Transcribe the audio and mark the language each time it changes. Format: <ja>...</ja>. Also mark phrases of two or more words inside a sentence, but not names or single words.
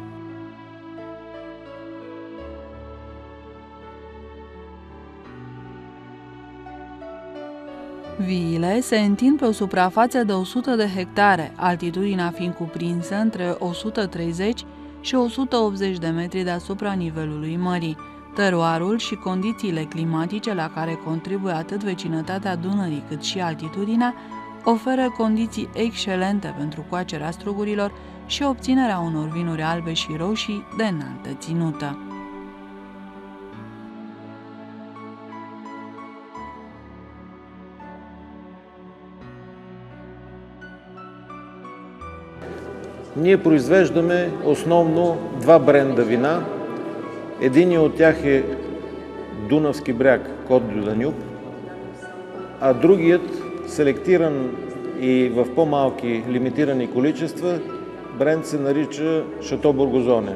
<ro>Viile se întind pe o suprafață de 100 de hectare, altitudinea fiind cuprinsă între 130 și 180 de metri deasupra nivelului mării. Teroarul și condițiile climatice la care contribuie atât vecinătatea Dunării cât și altitudinea oferă condiții excelente pentru coacerea strugurilor și obținerea unor vinuri albe și roșii de înaltă ținută.</ro> <bg>Ние произвеждаме основно два бренда вина. Единият от тях е Дунавски бряг, Кот дю Данюб, а другият, селектиран и в по-малки лимитирани количества, бренд се нарича Шато Бургозоне.</bg>